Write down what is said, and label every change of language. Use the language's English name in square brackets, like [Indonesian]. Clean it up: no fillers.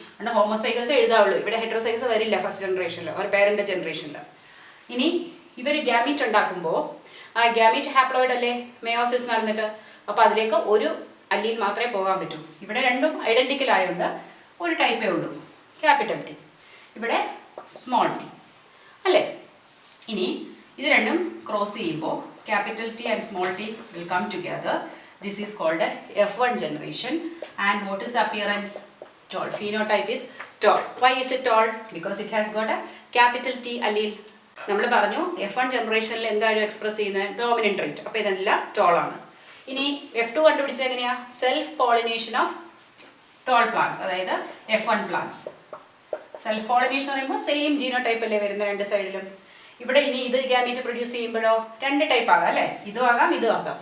[Malayalam] അതുകൊണ്ട് ഹോമോസൈഗസ് എഴുതാവുള്ളൂ. ഇവിടെ ഹെറ്ററോസൈഗസ് വരില്ല ഫസ്റ്റ് ജനറേഷനിൽ, ഒരു പേരൻ്റെ ജനറേഷനിൽ. ഇനി ഇവർ ഗ്യാമീറ്റ് ഉണ്ടാക്കുമ്പോൾ ആ ഗ്യാമീറ്റ് ഹാപ്ലോയിഡ് അല്ലേ, മെയോസിസ് നടന്നിട്ട്. അപ്പോൾ അതിലേക്ക് ഒരു അല്ലീൽ മാത്രമേ പോകാൻ പറ്റൂ. ഇവിടെ രണ്ടും ഐഡൻറ്റിക്കൽ ആയതുകൊണ്ട് ഒരു ടൈപ്പേ ഉള്ളൂ, ക്യാപിറ്റൽ ടി. ഇവിടെ സ്മോൾ ടി അല്ലേ. ഇനി ഇത് രണ്ടും ക്രോസ് ചെയ്യുമ്പോൾ [English] capital T and small t will come together. This is called a F1 generation. And what is the appearance? Tall. Phenotype is tall. Why is it tall? Because it has got a capital T allele. [Malayalam] നമ്മൾ പറഞ്ഞു F1 ജനറേഷനിൽ എന്തായാലും express ചെയ്യുന്നത് dominant trait. അപ്പോൾ ഇതെല്ലാം toll ആണ്. ഇനി F2 കണ്ടുപിടിച്ചത് എങ്ങനെയാണ്? [English] Self pollination of tall plants, അതായത് F1 plants. [Malayalam] സെൽഫ് പോളിനേഷൻ എന്ന് പറയുമ്പോൾ സെയിം ജീനോടൈപ്പ് അല്ലേ വരുന്ന 2 സൈഡിലും. ഇവിടെ ഇനി ഇത് ഗ്യാമീറ്റ് പ്രൊഡ്യൂസ് ചെയ്യുമ്പോഴോ 2 ടൈപ്പ് ആകാം അല്ലേ, ഇതും ആകാം ഇതും ആകാം.